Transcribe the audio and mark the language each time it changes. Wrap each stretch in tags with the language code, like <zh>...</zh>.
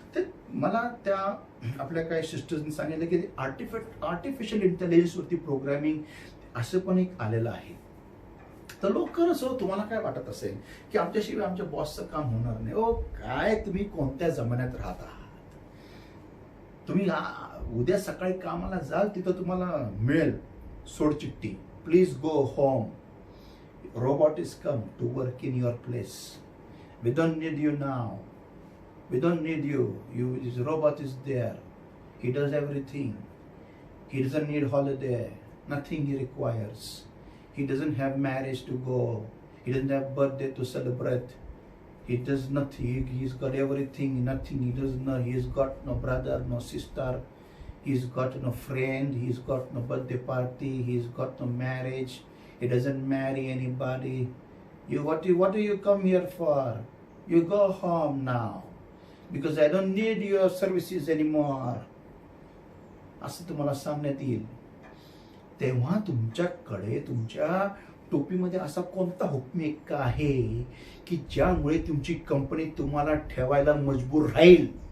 <mr>ते मला त्या आपल्या काही सिस्टर्सनी सांगितलं की आर्टिफिशियल इंटेलिजन्सवरती प्रोग्रॅमिंग असं पण एक आलेलं आहे. तर लोक असं, तुम्हाला काय वाटत असेल की आमच्याशिवाय आमच्या बॉसचं काम होणार नाही? ओ काय, तुम्ही कोणत्या जमान्यात राहत आहात? तुम्ही उद्या सकाळी कामाला जाल, तिथं तुम्हाला मिळेल सोडचिठ्ठी,</mr> <en>Please go home, robot is come to work in your place, we don't need you now, we don't need you, this robot is there, he does everything, he doesn't need holiday, nothing he requires, he doesn't have marriage to go, he doesn't have birthday to celebrate, he does nothing, he's got everything, nothing, he's got no brother, no sister, he's got no friend, he's got no birthday party, he's got no marriage, he doesn't marry anybody. What do you come here for? You go home now because I don't need your services anymore.</en> <mr>असं तुम्हाला सांगण्यात येईल. तेव्हा तुमच्याकडे तुमच्या टोपीमध्ये असा कोणता हुकमेक आहे की ज्यामुळे तुमची कंपनी तुम्हाला ठेवायला मजबूर राहील?</mr>